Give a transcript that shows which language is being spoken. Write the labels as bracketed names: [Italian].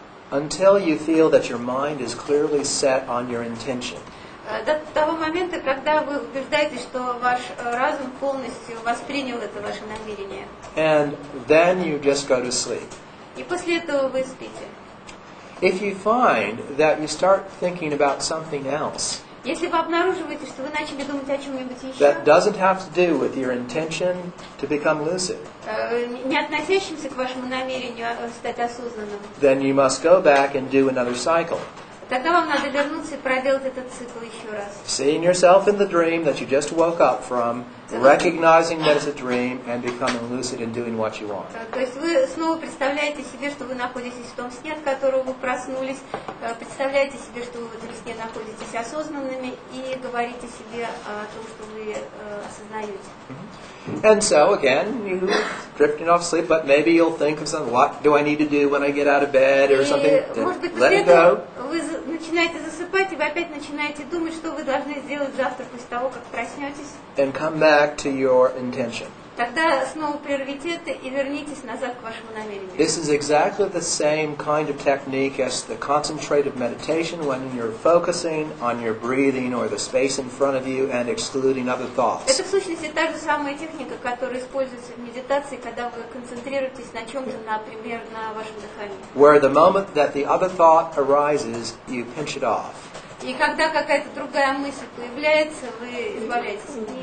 [English] until you feel that your mind is clearly set on your intention. [Russian] до того момента, когда вы убеждаетесь, что ваш разум полностью воспринял это ваше намерение. [English] And then you just go to sleep. [Russian] И после этого вы спите. [English] If you find that you start thinking about something else [Russian] Если вы обнаруживаете, что вы начали думать о чем-нибудь [English] that [Russian] еще, [English] doesn't have to do with your intention to become lucid, [Russian] не относящимся к вашему намерению стать осознанным, [English] then you must go back and do another cycle. [Russian] тогда вам надо вернуться и проделать этот цикл еще раз. [English] Seeing yourself in the dream that you just woke up from, recognizing that it's a dream, and becoming lucid and doing what you want. [Russian] То есть вы снова представляете себе, что вы находитесь в том сне, от которого вы проснулись, представляете себе, что вы в этом сне находитесь осознанными, и говорите себе о том, что вы осознаете. [English] And so, again, you're drifting off sleep, but maybe you'll think of something, what do I need to do when I get out of bed, or something. [Russian] И, может быть, [English] Let [Russian] после [English] it go. [Russian] этого вы начинаете засыпать, и вы опять начинаете думать, что вы должны сделать завтра после того, как проснетесь. [English] And come back to your intention. [Russian] Тогда снова прервите это и вернитесь назад к вашему намерению. [English] This is exactly the same kind of technique as the concentrative meditation when you're focusing on your breathing or the space in front of you and excluding other thoughts. [Russian] Это в сущности та же самая техника, которая используется в медитации, когда вы концентрируетесь на чем-то, например, на вашем дыхании. [English] Where the moment that the other thought arises, you pinch it off. [Russian] И когда какая-то другая мысль появляется, вы избавляетесь от